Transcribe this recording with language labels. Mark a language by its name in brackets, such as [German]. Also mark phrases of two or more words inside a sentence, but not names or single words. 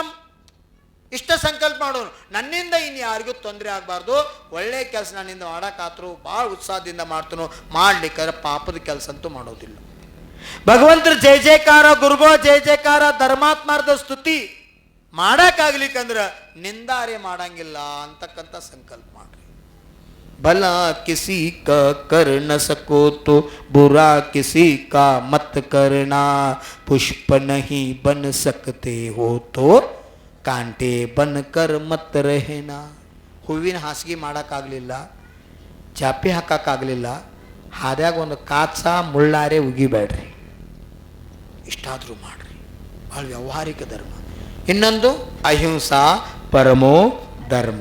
[Kannada] ಇಷ್ಟ ಸಂಕಲ್ಪ ಮಾಡೋನು, ನನ್ನಿಂದ ಇನ್ನು ಯಾರಿಗೂ ತೊಂದರೆ ಆಗಬಾರ್ದು, ಒಳ್ಳೆ ಕೆಲಸ ನನ್ನಿಂದ ಮಾಡೋಕ್ಕಾತ್ರು ಭಾಳ ಉತ್ಸಾಹದಿಂದ ಮಾಡ್ತಾನೋ, ಮಾಡ್ಲಿಕ್ಕಾದ್ರೆ ಪಾಪದ ಕೆಲಸ ಅಂತೂ ಮಾಡೋದಿಲ್ಲ. ಭಗವಂತರ ಜಯ ಜಯಕಾರ, ಗುರುಗಳ ಜಯ ಜಯಕಾರ, ಧರ್ಮಾತ್ಮಾರ್ಥ ಸ್ತುತಿ ಮಾಡೋಕ್ಕಾಗ್ಲಿಕ್ಕಂದ್ರೆ ನಿಂದಾರೆ ಮಾಡಂಗಿಲ್ಲ ಅಂತಕ್ಕಂಥ ಸಂಕಲ್ಪ ಮಾಡ್ರಿ. [Hindi] भला किसी का कर न सको तो बुरा किसी का मत करना. पुष्प नहीं बन सकते हो तो कांटे बनकर मत रहना. [Kannada] ಹೂವಿನ ಹಾಸಿಗೆ ಮಾಡೋಕ್ಕಾಗಲಿಲ್ಲ, ಚಾಪೆ ಹಾಕೋಕ್ಕಾಗಲಿಲ್ಲ, ಹಾದ್ಯಾಗ ಒಂದು ಕಾಚ ಮುಳ್ಳಾರೆ ಉಗಿಬೇಡ್ರಿ. ಇಷ್ಟಾದರೂ ಮಾಡ್ರಿ. ಭಾಳ ವ್ಯಾವಹಾರಿಕ ಧರ್ಮ. ಇನ್ನೊಂದು [Sanskrit] अहिंसा परमो धर्म.